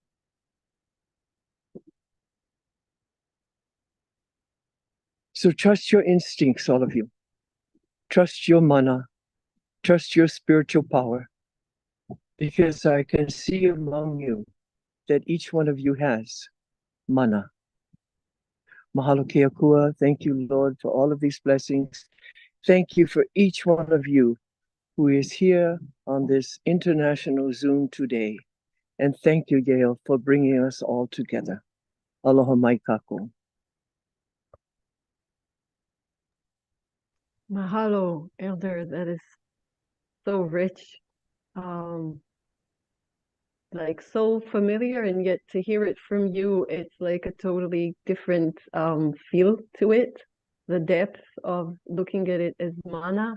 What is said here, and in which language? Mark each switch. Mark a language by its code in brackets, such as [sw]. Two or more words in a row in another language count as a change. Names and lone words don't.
[en] So trust your instincts, all of you. Trust your mana. Trust your spiritual power. Because I can see among you that each one of you has mana. [haw] Mahalo ke akua. [en] Thank you, Lord, for all of these blessings. Thank you for each one of you who is here on this international Zoom today. And thank you, Gail, for bringing us all together. [haw] Aloha mai kako. [en] Mahalo, Elder. That is so rich. Like so familiar, and yet to hear it from you, it's like a totally different feel to it. The depth of looking at it as mana.